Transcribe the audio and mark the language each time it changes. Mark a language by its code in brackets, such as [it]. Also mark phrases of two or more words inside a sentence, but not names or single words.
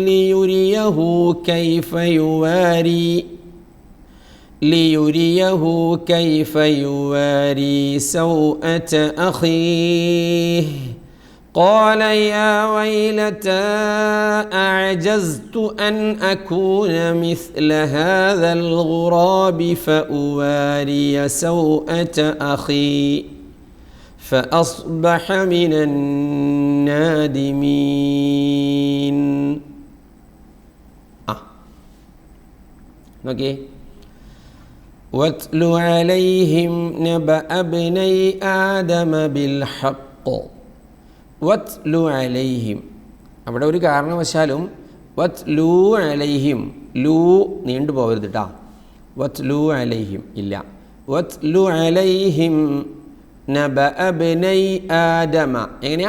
[ar] ليريه كيف يواري سوءة أخيه قال يا ويلتى أعجزت أن أكون مثل هذا الغراب فأواري سوءة أخي فأصبح من النادمين. [en] Okay. [ar] واتل عليهم نبأ ابني آدم بالحق واتل عليهم. [ml] അവിടെ ഒരു കാരണവശാലും [ar] واتل عليهم [ml] ലൂ നീണ്ടു പോകരുത് കേട്ടോ. [ar] واتل عليهم ഇല്ല. واتل عليهم نبأ ابني آدم. എങ്ങനെയാ?